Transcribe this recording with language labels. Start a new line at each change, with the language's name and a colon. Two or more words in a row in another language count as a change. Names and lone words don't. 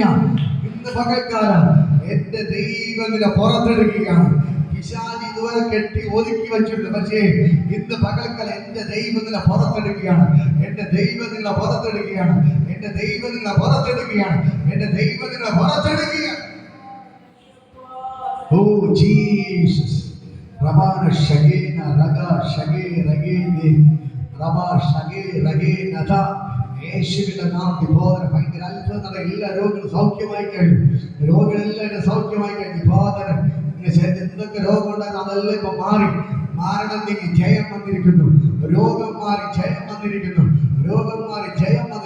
Malayalam: ഇന്ന് പകൽക്കാലം എന്റെ ദൈവത്തിനെ പുറത്തെടുക്കുകയാണ്. പിശാച് ഇതുവരെ കെട്ടി ഒതുക്കി വെച്ചിട്ടുണ്ട്. പക്ഷേ ഇന്ന് പകൽക്കാലം എന്റെ ദൈവത്തിനെ പുറത്തെടുക്കുകയാണ്. എന്റെ ദൈവത്തിനെ പുറത്തെടുക്കുകയാണ്. എന്റെ ദൈവത്തിനെ പുറത്തെടുക്കുകയാണ്. എന്റെ ദൈവത്തിനെ പുറത്തെടുക്കുകയാണ്. Oh Jesus, Rabana Shagena Raga Shage Ragene Raba Shage Ragene Nada യേശുവിന്റെ നാമത്തിൽ ബോധന ഭയങ്കര അത്ഭുതം. എല്ലാ രോഗികളും സൗഖ്യമായി കഴിഞ്ഞു. രോഗികളെല്ലാം സൗഖ്യമായി കഴിഞ്ഞു. ബോധന എന്തൊക്കെ രോഗം ഉണ്ടായിരുന്നു അതെല്ലാം ഇപ്പൊ മാറി. മാരണം നീങ്ങി ജയം വന്നിരിക്കുന്നു. രോഗം മാറി ജയം വന്നിരിക്കുന്നു. രോഗം മാറി ജയം വന്നി.